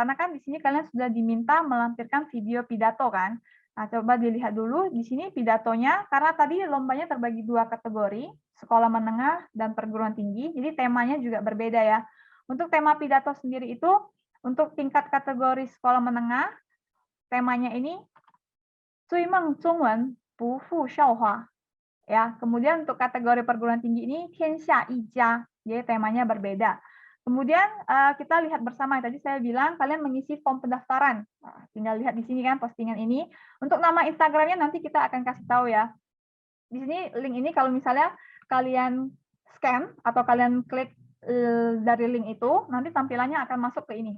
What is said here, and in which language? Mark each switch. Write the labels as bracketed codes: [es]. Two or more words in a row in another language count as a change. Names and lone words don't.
[id] Karena kan di sini kalian sudah diminta melampirkan video pidato kan. Nah, coba dilihat dulu di sini pidatonya, karena tadi lombanya terbagi 2 kategori, sekolah menengah dan perguruan tinggi, jadi temanya juga berbeda ya. Untuk tema pidato sendiri itu, untuk tingkat kategori sekolah menengah, temanya ini, [zh] 追梦中文不负韶华. [id] Ya, kemudian untuk kategori perguruan tinggi ini, [zh] 天下一家, [id] jadi temanya berbeda. Kemudian kita lihat bersama, tadi saya bilang kalian mengisi form pendaftaran. Nah, tinggal lihat di sini kan postingan ini. Untuk nama Instagramnya nanti kita akan kasih tahu ya. Di sini link ini kalau misalnya kalian scan atau kalian klik dari link itu, nanti tampilannya akan masuk ke ini.